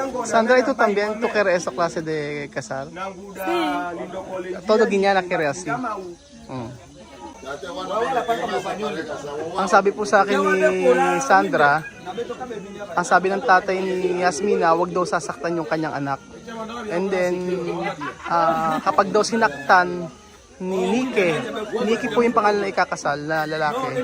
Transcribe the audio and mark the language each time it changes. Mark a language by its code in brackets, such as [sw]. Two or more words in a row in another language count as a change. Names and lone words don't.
[es] Sandra, ¿y tú también? ¿Tú quieres esa clase de casar? Todo Guiñana quiere así. [tl] Ang sabi po sa akin ni Sandra, ang sabi ng tatay ni Yasmina, wag daw sasaktan yung kanyang anak. [en] And then, [tl] kapag daw sinaktan ni Nike po yung pangalan na ikakasal na lalaki.